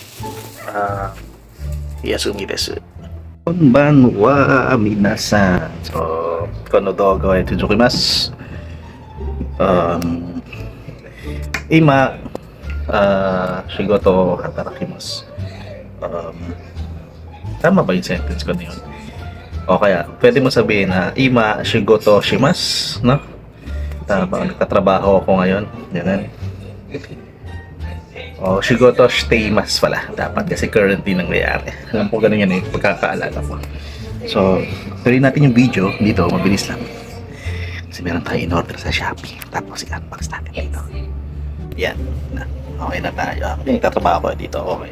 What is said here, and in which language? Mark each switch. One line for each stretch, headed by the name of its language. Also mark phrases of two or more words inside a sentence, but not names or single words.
Japanese: 休みですこんばんは皆さんそうこの動画へ続きます今仕事を働きます
Filipino: tama ba yung sentence ko na yun? O kaya, pwede mo sabihin na
Japanese: 今仕事します,
Filipino: no? Tama, nagtatrabaho ako ngayon. Ganun. O,
Japanese: 仕事しています pala.
Filipino: Dapat kasi currently nangyayari. Alam ko ganun yan eh, pagkakaalala ko. So, tuloy natin yung video dito, mabilis lang. Kasi meron tayo in-order sa Shopee. Tapos i-unbox natin dito. Yan. Okay na tayo. Okay, nagtatrabaho ako dito. Okay.